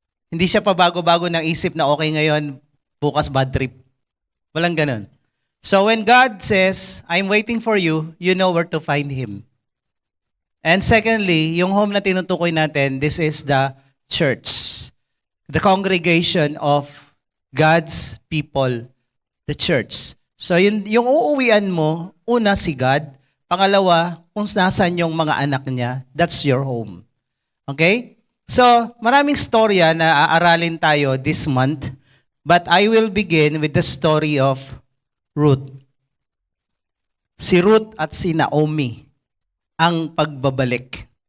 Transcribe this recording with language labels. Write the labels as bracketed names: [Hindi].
[Filipino] Hindi siya pabago-bago ng isip na okay ngayon, bukas bad trip. Walang ganun. [English] So when God says, I'm waiting for you, you know where to find Him. And secondly, [Filipino] yung home na tinutukoy natin, [English] this is the church. The congregation of God's people, the church. [Filipino] So yung uuwian mo, una si God, pangalawa, kung nasan yung mga anak niya, [English] that's your home. [Filipino] Okay? [English] So, [Filipino] maraming storya na aaralin tayo [English] this month, but I will begin with the story of Ruth. [Filipino] Si Ruth at si Naomi, ang pagbabalik.